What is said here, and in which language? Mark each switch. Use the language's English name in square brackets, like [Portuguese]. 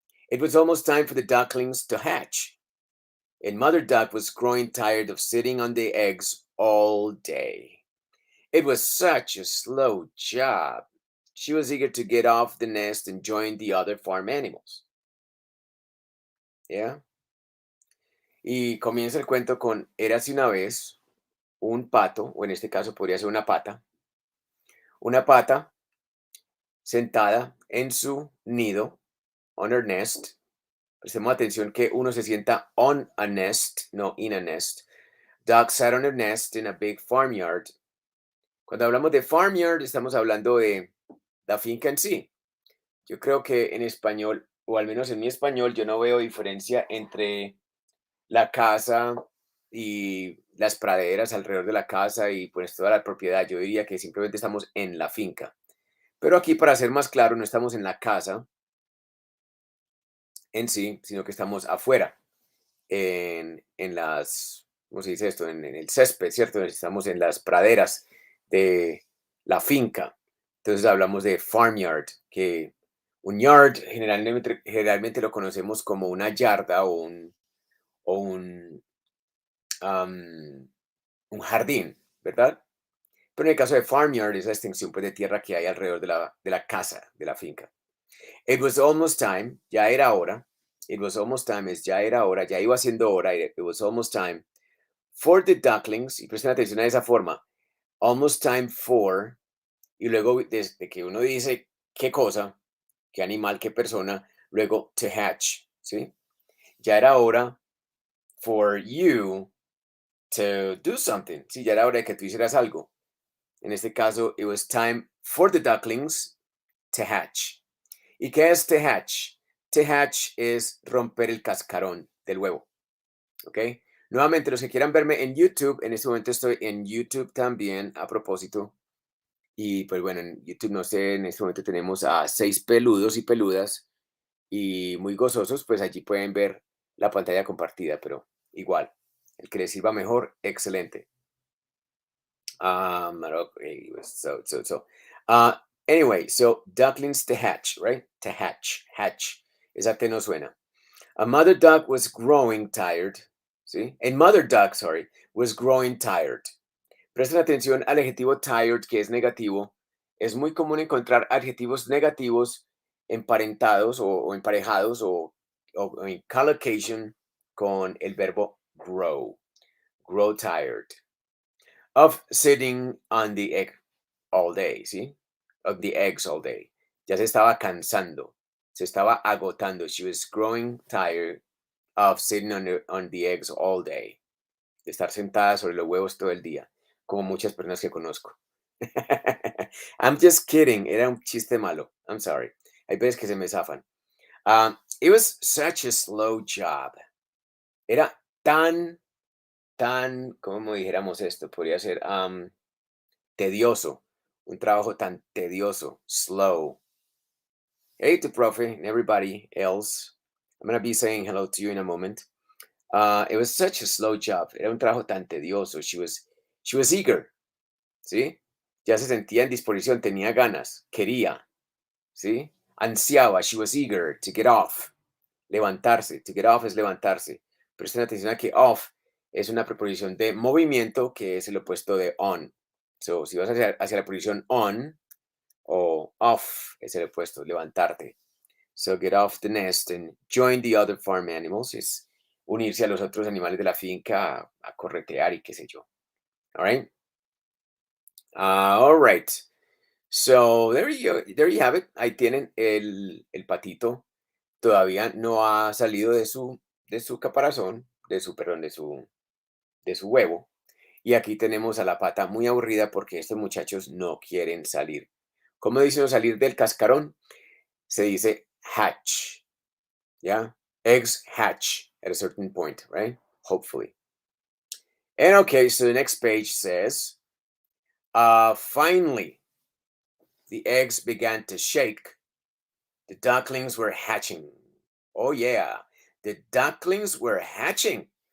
[English] It was almost time for the ducklings to hatch, and Mother Duck was growing tired of sitting on the eggs all day. It was such a slow job. She was eager to get off the nest and join the other farm animals. Yeah. [Spanish] Y comienza el cuento con érase una vez un pato, o en este caso podría ser una pata sentada en su nido, [English] on her nest. [Spanish] Prestemos atención que uno se sienta [English] on a nest, [Spanish] no [English] in a nest. Duck sat on her nest in a big farmyard. [Spanish] Cuando hablamos de farmyard, estamos hablando de la finca en sí. Yo creo que en español, o al menos en mi español, yo no veo diferencia entre la casa y las praderas alrededor de la casa y pues toda la propiedad. Yo diría que simplemente estamos en la finca. Pero aquí, para ser más claro, no estamos en la casa en sí, sino que estamos afuera, en las, ¿cómo se dice esto? En el césped, ¿cierto? Estamos en las praderas de la finca. Entonces hablamos de farmyard, que un yard generalmente lo conocemos como una yarda o un am, un jardín, ¿verdad? Pero en el caso de farmyard es la extensión pues, de tierra que hay alrededor de la casa, de la finca. [English] It was almost time, [Spanish] ya era hora. [English] It was almost time [Spanish] es ya era hora, ya iba siendo hora. [English] It was almost time for the ducklings, [Spanish] y presten atención a esa forma, [English] almost time for, [Spanish] y luego desde que uno dice qué cosa, qué animal, qué persona, luego [English] to hatch, [Spanish] ¿sí? Ya era hora [English] for you to do something, ¿sí? [Spanish] Ya era hora de que tú hicieras algo. En este caso, [English] it was time for the ducklings to hatch. [Spanish] ¿Y qué es to hatch? [English] To hatch [Spanish] es romper el cascarón del huevo, ¿ok? Nuevamente, los que quieran verme en YouTube, en este momento estoy en YouTube también, a propósito. Y pues bueno, en YouTube, no sé, en este momento tenemos a 6 peludos y peludas y muy gozosos, pues allí pueden ver la pantalla compartida, pero igual, el que les sirva mejor, excelente. [English] Okay, so. Uh, anyway, so ducklings to hatch, right? To hatch, hatch. [Spanish] Esa T no suena. [English] A mother duck was growing tired. ¿Sí? A mother duck, sorry, was growing tired. [Spanish] Presten atención al adjetivo tired, que es negativo. Es muy común encontrar adjetivos negativos emparentados o emparejados o en collocation con el verbo grow. [English] Grow tired. Of sitting on the egg all day, ¿sí? Of the eggs all day. [Spanish] Ya se estaba cansando, se estaba agotando. [English] She was growing tired of sitting on the eggs all day. [Spanish] De estar sentada sobre los huevos todo el día, como muchas personas que conozco. [English] I'm just kidding. [Spanish] Era un chiste malo. [English] I'm sorry. [Spanish] Hay veces que se me zafan. [English] It was such a slow job. [Spanish] Era tan, ¿cómo dijéramos esto? Podría ser tedioso. Un trabajo tan tedioso. Slow. [English] Hey to Profe and everybody else. I'm going to be saying hello to you in a moment. It was such a slow job. [Spanish] Era un trabajo tan tedioso. [English] She was eager. [Spanish] ¿Sí? Ya se sentía en disposición, tenía ganas, quería, ¿sí? Ansiaba, [English] she was eager to get off, [Spanish] levantarse, [English] to get off [Spanish] es levantarse. Presten atención a que off es una preposición de movimiento que es el opuesto de on. So, si vas hacia la posición on o off es el opuesto, levantarte. So, [English] get off the nest and join the other farm animals [Spanish] es unirse a los otros animales de la finca a corretear y qué sé yo. [English] All right? All right. So there you have it. [Spanish] Ahí tienen el patito. Todavía no ha salido de su caparazón, perdón, de su huevo. Y aquí tenemos a la pata muy aburrida porque estos muchachos no quieren salir. ¿Cómo dice uno salir del cascarón? Se dice hatch. ¿Ya? [English] Eggs hatch at a certain point, right? Hopefully. And okay, so the next page says, finally, the eggs began to shake. The ducklings were hatching. Oh, yeah. The ducklings were hatching.